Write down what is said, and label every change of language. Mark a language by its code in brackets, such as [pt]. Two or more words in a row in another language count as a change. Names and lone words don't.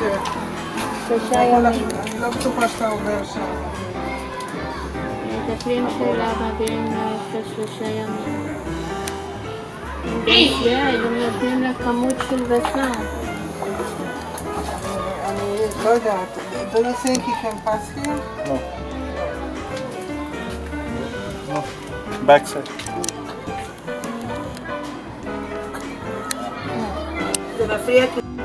[he] 3 ימים. אני לא בטוחה שאתה עובר שם. מטפלים שלה מביאים לה אחרי 3 ימים. הם גם נותנים לה כמות של בשר. אני לא יודעת. [en] Do you think he can pass here? No. No. Backside. [he] זה מפריע כי...